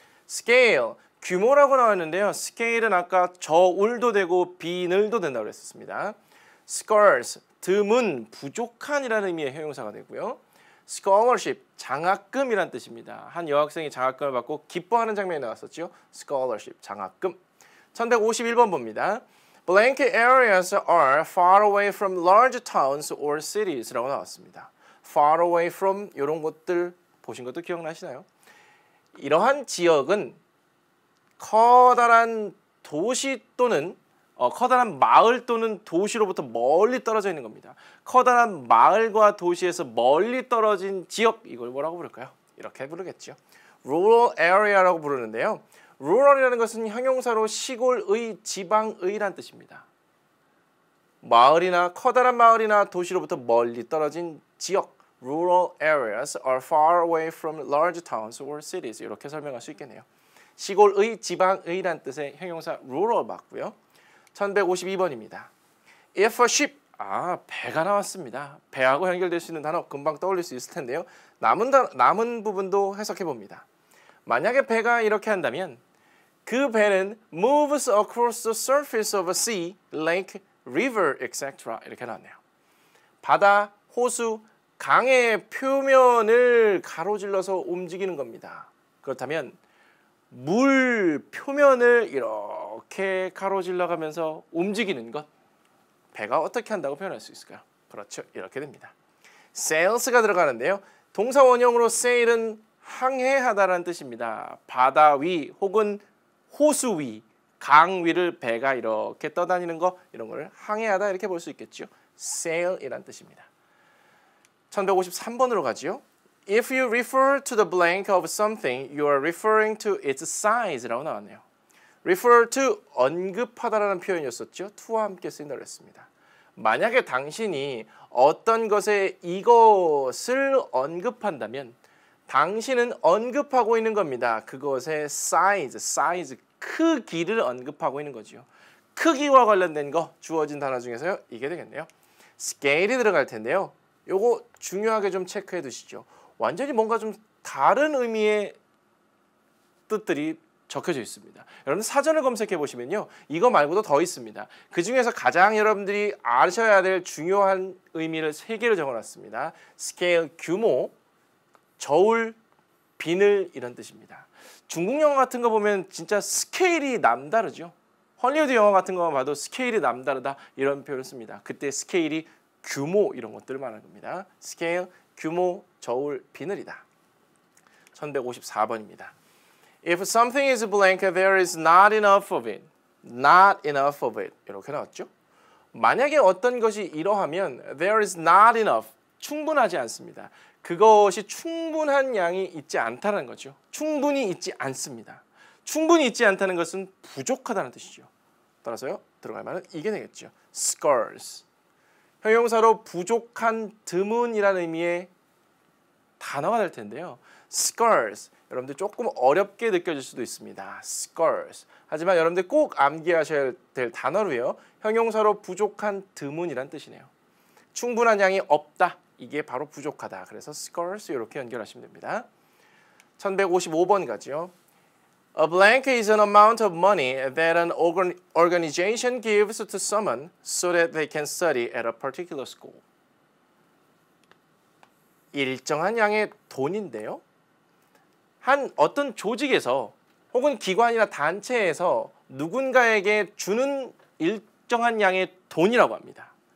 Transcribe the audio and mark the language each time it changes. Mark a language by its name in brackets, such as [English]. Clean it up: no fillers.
[Korean] scale, 규모라고 나왔는데요. scale은 아까 저울도 되고 비늘도 된다고 그랬습니다. scarce, 드문, 부족한이라는 의미의 형용사가 되고요. scholarship, 장학금이란 뜻입니다. 한 여학생이 장학금을 받고 기뻐하는 장면이 나왔었죠. scholarship, 장학금. 1151번 봅니다. [English] Blank areas are far away from large towns or cities [Korean] 라고 나왔습니다. [English] far away from [Korean] 이런 것들 보신 것도 기억나시나요? 이러한 지역은 커다란 도시 또는 커다란 마을 또는 도시로부터 멀리 떨어져 있는 겁니다. 커다란 마을과 도시에서 멀리 떨어진 지역, 이걸 뭐라고 부를까요? 이렇게 부르겠죠. rural area라고 부르는데요. rural이라는 것은 형용사로 시골의, 지방의란 뜻입니다. 마을이나 커다란 마을이나 도시로부터 멀리 떨어진 지역, [English] rural areas are far away from large towns or cities. [Korean] 이렇게 설명할 수 있겠네요. 시골의, 지방의란 뜻의 형용사 rural 맞고요. 1152번입니다. If a ship, 배가 나왔습니다. 배하고 연결될 수 있는 단어 금방 떠올릴 수 있을 텐데요. 남은 부분도 해석해 봅니다. 만약에 배가 이렇게 한다면 그 배는 [English] moves across the surface of a sea, lake, river, etc. [Korean] 이렇게 나왔네요. 바다, 호수, 강의 표면을 가로질러서 움직이는 겁니다. 그렇다면 물 표면을 이렇게 가로질러 가면서 움직이는 것, 배가 어떻게 한다고 표현할 수 있을까요? 그렇죠. 이렇게 됩니다. sails가 들어가는데요. 동사 원형으로 sail은 항해하다라는 뜻입니다. 바다 위 혹은 호수 위, 강 위를 배가 이렇게 떠다니는 거, 이런 걸 항해하다 이렇게 볼 수 있겠죠. sail이란 뜻입니다. 1153번으로 가죠. [English] If you refer to the blank of something, you are referring to its size [Korean] 라고 나왔네요. refer to, 언급하다라는 표현이었었죠. to와 함께 쓰인다고 했습니다. 만약에 당신이 어떤 것에 이것을 언급한다면 당신은 언급하고 있는 겁니다. 그것의 size, 크기를 언급하고 있는 거죠. 크기와 관련된 거 주어진 단어 중에서요. 이게 되겠네요. scale이 들어갈 텐데요. 요거 중요하게 좀 체크해 두시죠. 완전히 뭔가 좀 다른 의미의 뜻들이 적혀져 있습니다. 여러분 사전을 검색해 보시면요. 이거 말고도 더 있습니다. 그 중에서 가장 여러분들이 아셔야 될 중요한 의미를 3개로 적어놨습니다. scale, 규모, 저울, 비늘 이런 뜻입니다. 중국 영화 같은 거 보면 진짜 스케일이 남다르죠. 헐리우드 영화 같은 거만 봐도 스케일이 남다르다 이런 표현을 씁니다. 그때 스케일이 규모 이런 것들을 말하는 겁니다. 스케일, 규모, 저울, 비늘이다. 1154번입니다. [English] If something is blank, there is not enough of it. Not enough of it. [Korean] 이렇게 나왔죠. 만약에 어떤 것이 이러하면 [English] there is not enough. [Korean] 충분하지 않습니다. 그것이 충분한 양이 있지 않다는 거죠. 충분히 있지 않습니다. 충분히 있지 않다는 것은 부족하다는 뜻이죠. 따라서요. 들어갈 말은 이게 되겠죠. scarce. 형용사로 부족한, 드문이라는 의미의 단어가 될 텐데요. scarce. 여러분들 조금 어렵게 느껴질 수도 있습니다. scarce. 하지만 여러분들 꼭 암기하셔야 될 단어로요. 형용사로 부족한 드문이란 뜻이네요. 충분한 양이 없다. 이게 바로 부족하다. 그래서 scarce 이렇게 연결하시면 됩니다. 1155번 가죠. [English] A blank is an amount of money that an organization gives to someone so that they can study at a particular school. [Korean] 일정한 양의 돈인데요. 한 어떤 조직에서 혹은 기관이나 단체에서 누군가에게 주는 일정한 양의 돈이라고 합니다.